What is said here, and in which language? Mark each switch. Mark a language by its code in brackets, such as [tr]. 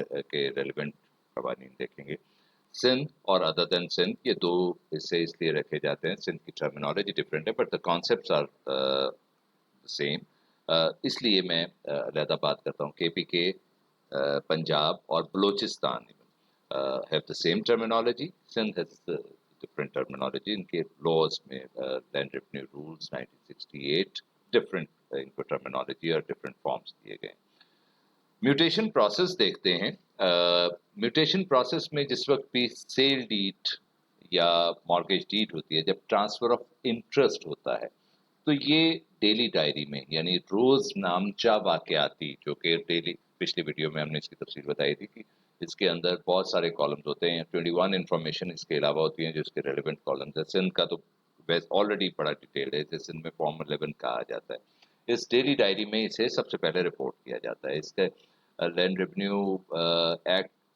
[ur] کے ریلیونٹ قوانین دیکھیں گے۔ سندھ اور ادر دین سندھ، یہ دو حصے اس لیے رکھے جاتے ہیں، سندھ کی ٹرمینالوجی ڈفرینٹ ہے [en] but the concepts are same, [ur] اس لیے میں علیحدہ بات کرتا ہوں۔ کے پی کے، پنجاب اور Balochistan [en] have the same terminology. Sindh has different terminology. [ur] ان کے لاز میں لینڈ ریونیو رولز 1968 ڈفرینٹ ان کو ٹرمینالوجی اور ڈفرینٹ فارمس دیے گئے ہیں۔ میوٹیشن پروسیس دیکھتے ہیں۔ میوٹیشن پروسیس میں جس وقت بھی سیل ڈیڈ یا مارگیج ڈیڈ ہوتی ہے، جب ٹرانسفر آف انٹرسٹ ہوتا ہے، تو یہ ڈیلی ڈائری میں یعنی روز نامچہ واقعاتی، جو کہ ڈیلی پچھلی ویڈیو میں ہم نے اس کی تفصیل بتائی تھی کہ اس کے اندر بہت سارے کالمز ہوتے ہیں، 21 انفارمیشن اس کے علاوہ ہوتی ہیں جو اس کے ریلیونٹ کالمز ہیں۔ سندھ کا تو آلریڈی بڑا ڈیٹیلڈ ہے، اسے سندھ میں فارم 11 کہا جاتا ہے۔ اس ڈیلی ڈائری میں اسے سب سے پہلے رپورٹ کیا جاتا ہے۔ اس کے لینڈ ریونیو ایکٹ